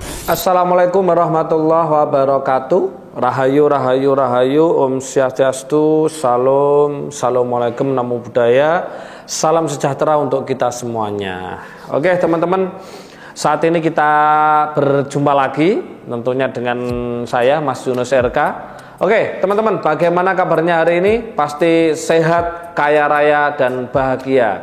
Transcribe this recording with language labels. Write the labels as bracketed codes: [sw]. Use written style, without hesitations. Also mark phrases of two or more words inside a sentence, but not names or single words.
[ar] Assalamualaikum warahmatullahi wabarakatuh. [jv] Rahayu, rahayu, rahayu. [sa] Om Swastiastu. [id] Salam. Assalamualaikum, [pi] namo buddhaya. [id] Salam sejahtera untuk kita semuanya. Oke teman-teman, saat ini kita berjumpa lagi tentunya dengan saya Mas Yunus RK. Oke teman-teman, bagaimana kabarnya hari ini? Pasti sehat, kaya raya, dan bahagia.